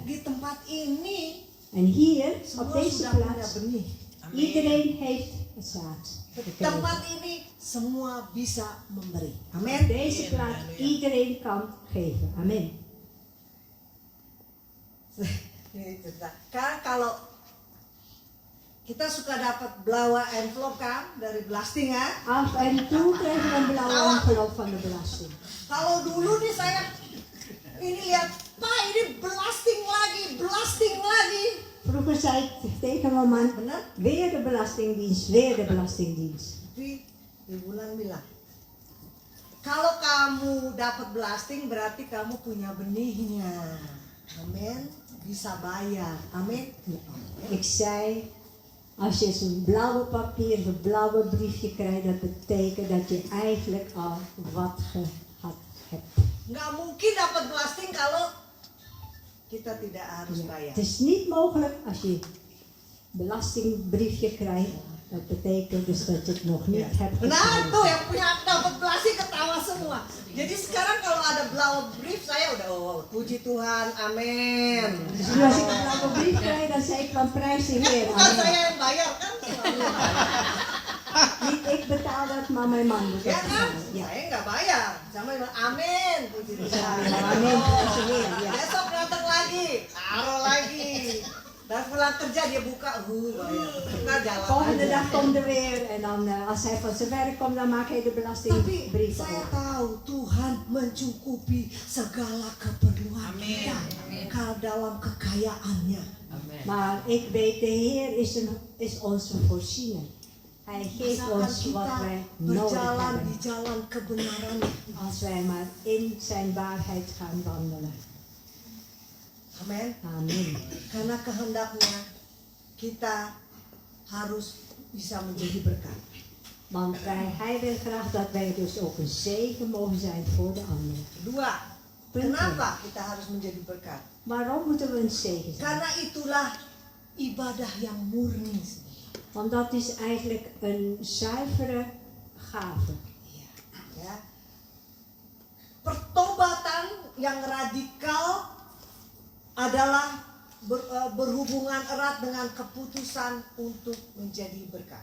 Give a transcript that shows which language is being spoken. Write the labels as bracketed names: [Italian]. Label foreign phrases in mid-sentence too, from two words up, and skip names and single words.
[Indonesian] Di tempat ini [Dutch] En hier, op [Indonesian] semua [Dutch] deze [Indonesian] sudah punya [Dutch] plaats, [Indonesian] benih. [Dutch] iedereen heeft het zaad gekregen. [Indonesian] Tempat ini semua bisa memberi. [Dutch] Op [Indonesian] Amin. [Dutch] deze plaats, iedereen kan geven. Amen. [Indonesian] Ini cerita. Kan kalau kita suka dapat [Dutch] blauwe envelop [Indonesian] kan dari belasting kan? [Dutch] Af en toe krijgen we een blauwe envelop van de belasting. [Indonesian] Kalau dulu nih saya ini lihat, Pak ini belasting lagi. [Dutch] Vroeger zei ik tegen mijn man, [Indonesian] Benar? [Dutch] weer de belastingdienst, weer de belastingdienst. [Indonesian] Tapi Ibu Lan bilang, kalau kamu dapat belasting berarti kamu punya benihnya. Amin. bisa bayar. Amin. [Dutch] Ik zei, als je zo'n blauwe papier, een blauwe briefje krijgt, dat betekent dat je eigenlijk al wat gehad hebt. [Indonesian] Nggak mungkin dapat belasting kalau kita tidak harus [Dutch] Ja. [Indonesian] bayar. [Dutch] Het is niet mogelijk als je belastingbriefje krijgt, dat betekent dus dat je het nog niet hebt [Indonesian] Nah [Dutch] gekregen. [Indonesian] tuh yang punya dapat belasting ketawa semua. Jadi sekarang kalau ada [Dutch] blauwe brief [Indonesian] saya udah puji Tuhan, amin. [Dutch] Dus nu als ik een blauwe brief krijg, dan zeg ik van prijs de Heer. [Indonesian] Bukan [Dutch] Amen. [Indonesian] saya yang bayar kan? [Dutch] Niet ik betaal dat, maar mijn man moet dat [Indonesian] Ya kan? [Dutch] betalen. Ja. [Indonesian] Saya nggak bayar. Sama yang amin, puji Tuhan. Amin, [Dutch] prijs de Heer. Ja. [Indonesian] Besok datang lagi, taruh lagi. Dan pulang kerja dia buka, bayar. Nah jalan [Dutch] Volgende [Indonesian] aja. [Dutch] dag komt er weer en dan als hij van zijn werk komt, dan maakt hij de [Indonesian] Tapi [Dutch] belastingbrief [Indonesian] saya [Dutch] op. [Indonesian] tahu Tuhan mencukupi segala keperluan kita dalam kekayaannya. [Dutch] Maar ik weet, de Heer is onze voorziener. Hij geeft [Indonesian] Asalkan [Dutch] ons wat [Indonesian] kita [Dutch] wij nodig [Indonesian] berjalan di [Dutch] hebben. [Indonesian] jalan kebenaran. [Dutch] Als wij maar in zijn waarheid gaan wandelen. [Indonesian] Amin. [Dutch] Amen. [Indonesian] Karena kehendaknya kita harus bisa menjadi berkat. [Dutch] Want hij wil graag dat wij dus ook een zegen mogen zijn voor de anderen. [Indonesian] Kedua, kenapa kita harus menjadi berkat? [Dutch] Waarom moeten we een zegen zijn? [Indonesian] Karena itulah ibadah yang murni. [Dutch] Want dat is eigenlijk een zuivere gave. [Indonesian] Ya. Pertobatan yang radikal adalah berhubungan erat dengan keputusan untuk menjadi berkat.